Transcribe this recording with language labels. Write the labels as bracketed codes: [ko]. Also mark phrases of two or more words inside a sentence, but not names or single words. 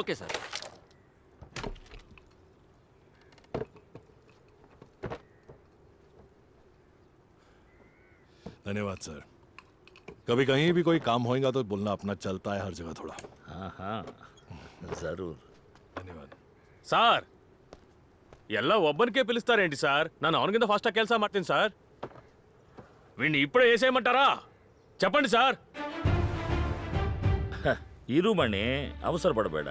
[en] okay sir. [hi] धन्यवाद सर। कभी कहीं भी कोई काम होएगा तो बोलना, अपना चलता है हर जगह थोड़ा। हाँ हाँ जरूर। [kn] ಧನ್ಯವಾದ [te] సార్ [kn] ಎಲ್ಲ ಒಬ್ಬನಿಗೆ [te] పిలుస్తారేంటి సార్? [kn] ನಾನು ಅವನಿಗಿಂತ ಫಾಸ್ಟಾಗಿ ಕೆಲಸ ಮಾಡ್ತೀನಿ సార్. [te] వీడిని ఇప్పుడే వేసేయమంటారా? చెప్పండి సార్. [kn] ಇರು ಮಣಿ, ಅವಸರ ಪಡಬೇಡ.